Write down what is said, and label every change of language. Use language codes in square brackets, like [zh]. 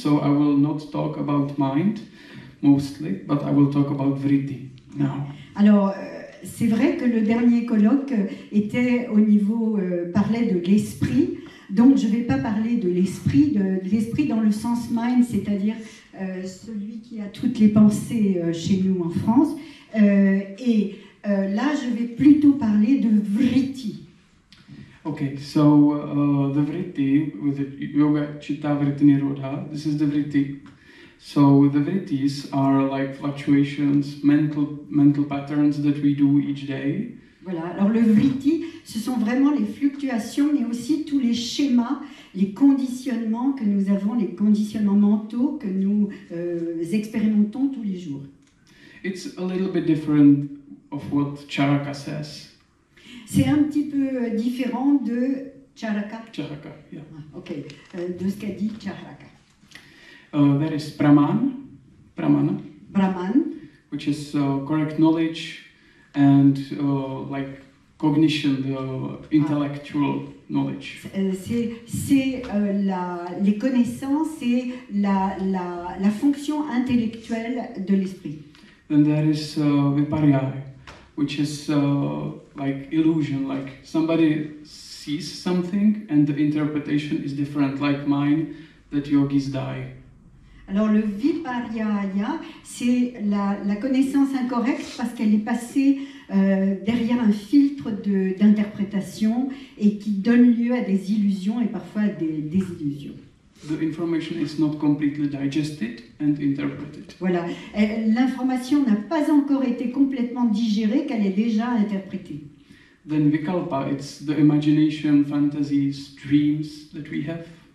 [en] So I will not talk about mind mostly, but I will talk about vritti now. [fr] Alors, c'est vrai que le dernier colloque était au niveau, parlait de l'esprit. Donc, je ne vais pas parler de l'esprit dans le sens mind, c'est-à-dire celui qui a toutes les pensées chez nous en France. Là, je vais plutôt parler de vritti. [en] Okay, so the vritti, with the yoga chitta vritti nirodha, this is the vritti. So the vrittis are like fluctuations, mental patterns that we do each day. [fr] Voilà, alors le vritti, ce sont vraiment les fluctuations, mais aussi tous les schémas, les conditionnements que nous avons, les conditionnements mentaux que nous expérimentons tous les jours. [en] It's a little bit different of what Charaka says. [fr] C'est un petit peu différent de Charaka. [en] Charaka, yeah. [fr] Ok, de ce qu'a dit Charaka. [en] There is Brahman, Brahman, which is correct knowledge and like cognition, the intellectual knowledge. [fr] C'est les connaissances et la fonction intellectuelle de l'esprit. [en] Then there is Viparya, which is like illusion, like somebody sees something and the interpretation is different, like mine, that yogis die. [fr] Alors le viparya, c'est la connaissance incorrecte parce qu'elle est passée derrière un filtre d'interprétation et qui donne lieu à des illusions et parfois à des désillusions. [en] The information is not completely digested and interpreted. [fr] Voilà, l'information n'a pas encore été complètement digérée qu'elle est déjà interprétée. [en] Then vikalpa, it's the imagination, fantasies, dreams that we have.